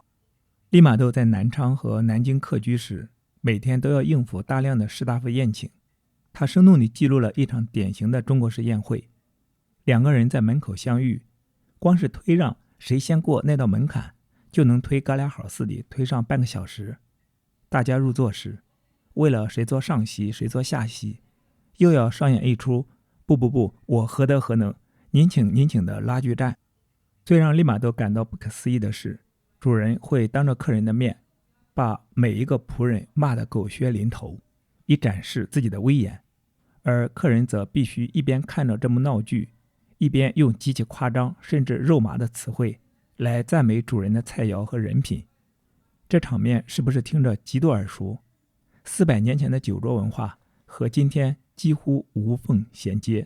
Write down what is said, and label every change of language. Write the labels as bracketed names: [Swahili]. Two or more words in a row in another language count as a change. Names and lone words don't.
[Chinese] 利瑪竇在南昌和南京客居時，每天都要應付大量的士大夫宴請。他生動地記錄了一場典型的中國式宴會：2個人在門口相遇， 光是推讓誰先過那道門檻，就能推哥倆好似的推上半個小時。大家入座時，為了誰坐上席誰坐下席，又要上演一出不，我何德何能，您請的拉锯战。最讓利玛窦感到不可思議的是，主人會當着客人的面把每一个僕人罵得狗血淋頭，以展示自己的威嚴，而客人則必須一邊看着這幕鬧劇，一邊用極其誇張甚至肉麻的詞彙來讚美主人的菜肴和人品。這場面是不是聽着極度耳熟？400年前的酒桌文化和今天幾乎無縫銜接。